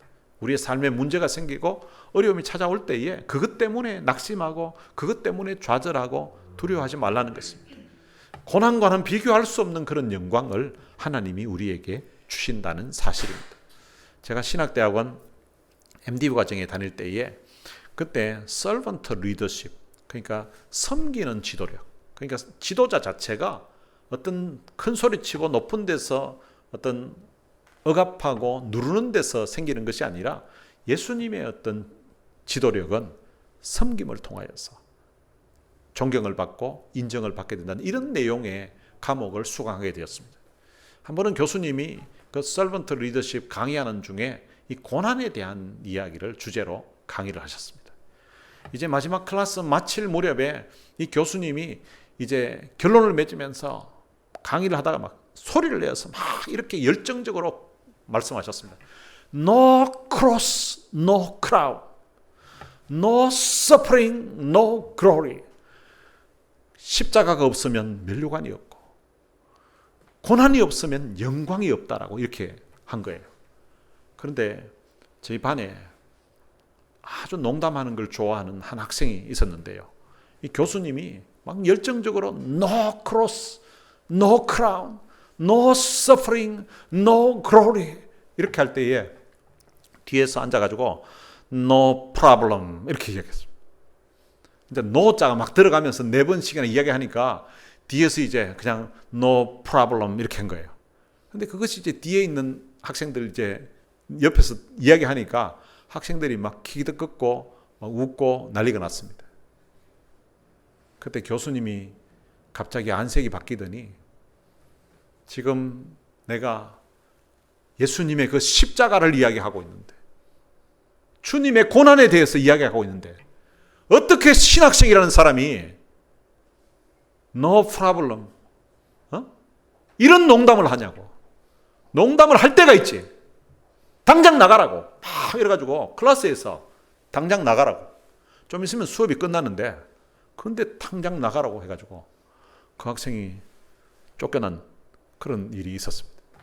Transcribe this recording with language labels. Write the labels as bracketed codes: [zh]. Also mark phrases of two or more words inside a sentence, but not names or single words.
[ko] 우리의 삶에 문제가 생기고 어려움이 찾아올 때에 그것 때문에 낙심하고 그것 때문에 좌절하고 두려워하지 말라는 것입니다. 고난과는 비교할 수 없는 그런 영광을 하나님이 우리에게 주신다는 사실입니다. 제가 신학대학원 MD부 과정에 다닐 때에 그때 [en] servant leadership, [ko] 그러니까 섬기는 지도력, 그러니까 지도자 자체가 어떤 큰 소리치고 높은 데서 어떤 억압하고 누르는 데서 생기는 것이 아니라 예수님의 어떤 지도력은 섬김을 통하여서 존경을 받고 인정을 받게 된다는 이런 내용의 과목을 수강하게 되었습니다. 한 번은 교수님이 그 [en] servant leadership [ko] 강의하는 중에 이 고난에 대한 이야기를 주제로 강의를 하셨습니다. 이제 마지막 클래스 마칠 무렵에 이 교수님이 이제 결론을 맺으면서 강의를 하다가 막 소리를 내어서 막 이렇게 열정적으로 말씀하셨습니다. [en] No cross, no crown. No suffering, no glory. [ko] 십자가가 없으면 면류관이 없고 고난이 없으면 영광이 없다라고 이렇게 한 거예요. 그런데 저희 반에 아주 농담하는 걸 좋아하는 한 학생이 있었는데요. 이 교수님이 막 열정적으로 [en] no cross, no crown, no suffering, no glory [ko] 이렇게 할 때에 뒤에서 앉아가지고 [en] no problem [ko] 이렇게 이야기했어요. 이제 no자가 막 들어가면서 4번씩이나 이야기하니까 뒤에서 이제 그냥 [en] no problem [ko] 이렇게 한 거예요. 근데 그것이 이제 뒤에 있는 학생들 이제 옆에서 이야기하니까 학생들이 막 기도 긋고 막 웃고 난리가 났습니다. 그때 교수님이 갑자기 안색이 바뀌더니 지금 내가 예수님의 그 십자가를 이야기하고 있는데 주님의 고난에 대해서 이야기하고 있는데 어떻게 신학생이라는 사람이 [en] no problem [ko] 이런 농담을 하냐고. 농담을 할 때가 있지. 당장 나가라고 막 이래가지고 클래스에서 당장 나가라고. 좀 있으면 수업이 끝나는데 그런데 당장 나가라고 해가지고 그 학생이 쫓겨난 그런 일이 있었습니다.